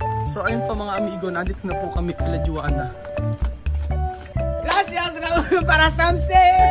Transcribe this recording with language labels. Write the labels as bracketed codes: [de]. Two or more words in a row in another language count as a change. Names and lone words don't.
[tl] So ayun po mga amigo, nandito na po kami kila Joanna. [es] Gracias Raúl para Samse!